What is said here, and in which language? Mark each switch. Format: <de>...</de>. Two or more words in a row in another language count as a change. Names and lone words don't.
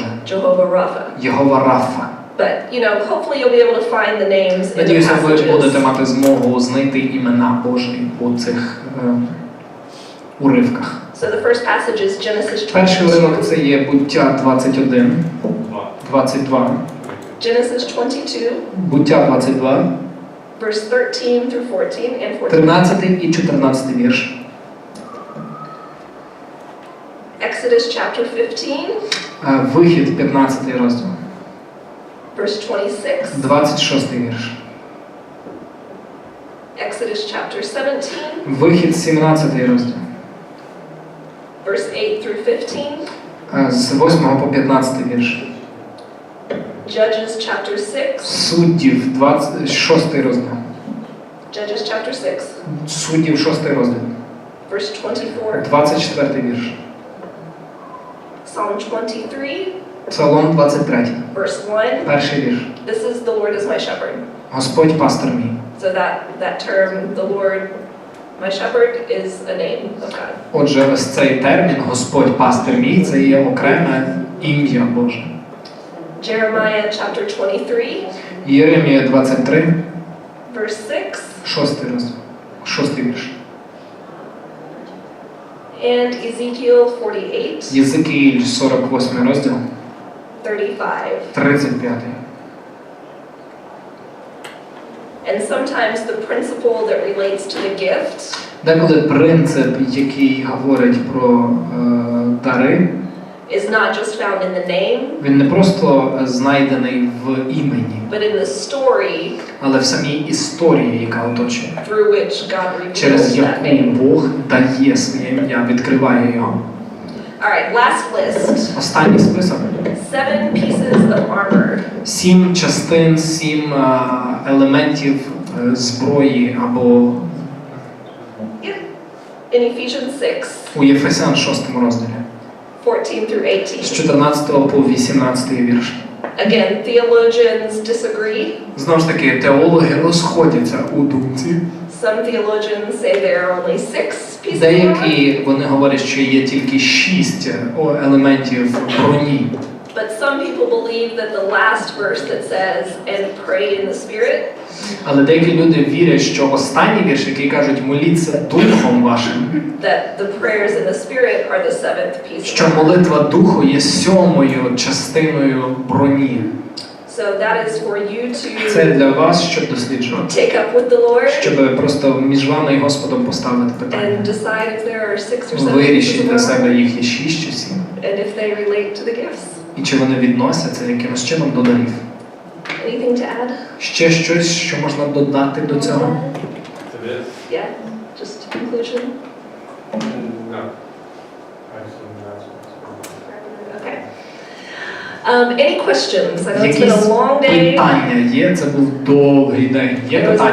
<en>Jehovah Rapha.</en> <uk>Єгова Рафа.</uk> <en>But hopefully you'll be able to find the names in the</en> <uk>Надіюся, ви будете</uk> <en>passages.</en> <uk>мати змогу знайти імена Божі у цих уривках.</uk> <en>So the first passage is Genesis</en> <uk>Перший уривок</uk> <en>22.</en> <uk>це є Буття 21, 22.</uk> <en>Genesis 22,</en> <uk>Буття 22,</uk> <en>verse 13 through 14 and 14.</en> <uk>13 і 14 вірш.</uk> <en>Exodus chapter 15,</en> <uk>Вихід 15 розділ,</uk> <en>verse 26.</en> <uk>26 вірш.</uk> <en>Exodus chapter 17,</en> <uk>Вихід 17 розділ,</uk> <en>verse 8 through 15.</en> <uk>З 8 по 15 вірш.</uk> <en>Judges chapter 6.</en> <uk>Суддів 26 розділ.</uk> <en>Judges chapter 6,</en> <uk>Суддів 6 розділ.</uk> <en>verse 24.</en> <uk>24 вірш.</uk> <en>Psalm 23,</en> <uk>Псалом 23.</uk> <en>verse 1.</en> <uk>Перший вірш.</uk> <en>This is the Lord is my shepherd.</en> <uk>Господь пастир мій.</uk> <en>So that term, the Lord, my shepherd, is a name of God.</en> <uk>Отже, ось цей термін Господь пастир мій це є окреме ім'я Боже.</uk> <en>Jeremiah chapter 23,</en> <uk>Єремія 23,</uk> <en>verse 6.</en> <uk>6 розділ. 6 вірш.</uk> <en>And Ezekiel 48,</en> <uk>Єзикіїль 48 розділ.</uk> <en>35.</en> <uk>35.</uk> <en>And sometimes the principle that relates to the gift</en> <uk>Деколи принцип, який говорить про дари,</uk> <en>is not just found in the name,</en> <uk>він не просто знайдений в імені,</uk> <en>but in the story</en> <uk>але в самій історії, яка оточує,</uk> <en>through which God reveals</en> <uk>через</uk> <en>that</en> <uk>яку</uk> <en>name.</en> <uk>Бог дає своє ім'я, відкриває його.</uk> <en>All right, last list.</en> <uk>Останній список.</uk> <en>7 pieces of armor.</en> <uk>7 частин, 7 елементів зброї або</uk> <en>In Ephesians 6,</en> <uk>у Єфесян 6 розділі.</uk> <en>14 through 18.</en> <uk>З 14 по 18 вірш.</uk> <en>Again, theologians disagree.</en> <uk>Знову ж таки, теологи розходяться у думці.</uk> <en>Some theologians say there are only 6 pieces of armor.</en> <uk>Деякі, вони говорять, що є тільки 6 елементів броні.</uk> <en>But some people believe that the last verse that says, and pray in the Spirit,</en> <uk>Але деякі люди вірять, що останній вірш, який кажуть, моліться духом вашим,</uk> <en>that the prayers in the Spirit are the 7th piece</en> <uk>що</uk> <en>of armor.</en> <uk>молитва духу є 7-ю частиною броні.</uk> <en>So that is for you</en> <uk>Це</uk> <en>to</en> <uk>для вас, щоб досліджувати.</uk> <en>take up with the Lord</en> <uk>Щоб просто між вами і Господом поставити</uk> <en>and</en> <uk>питання.</uk> <en>decide if there are 6 or 7 pieces</en> <uk>Вирішіть</uk> <en>of</en> <uk>для</uk> <en>armor,</en> <uk>себе, їх є 6 чи 7.</uk> <en>and if they relate to the gifts.</en> <uk>І чи вони відносяться якимось чином до дарів.</uk> <en>Anything to add?</en> <uk>Ще щось, що можна додати до цього?</uk> <en>To this? Yeah, just conclusion. No. I assume that's Okay. Any questions? I know it's been</en> <uk>Якісь</uk> <en>a long day.</en> <uk>питання є? Це був довгий день. Є питання?</uk>